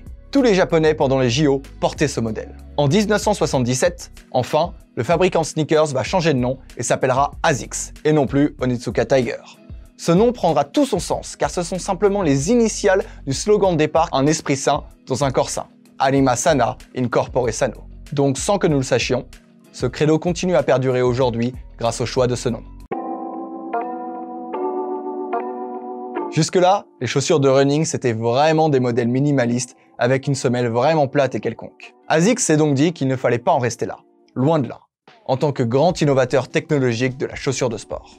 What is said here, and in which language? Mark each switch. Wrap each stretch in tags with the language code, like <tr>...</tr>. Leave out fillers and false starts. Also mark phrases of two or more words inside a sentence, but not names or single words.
<fr>Tous les Japonais pendant les JO portaient ce modèle. En 1977, enfin, le fabricant de sneakers va changer de nom et s'appellera ASICS, et non plus Onitsuka Tiger. Ce nom prendra tout son sens, car ce sont simplement les initiales du slogan de départ « Un esprit sain dans un corps sain ».</fr> <la>Anima sana in corpore sano.</la> <fr>Donc sans que nous le sachions, ce credo continue à perdurer aujourd'hui grâce au choix de ce nom. Jusque-là, les chaussures de running, c'était vraiment des modèles minimalistes avec une semelle vraiment plate et quelconque. ASICS s'est donc dit qu'il ne fallait pas en rester là, loin de là, en tant que grand innovateur technologique de la chaussure de sport.</fr>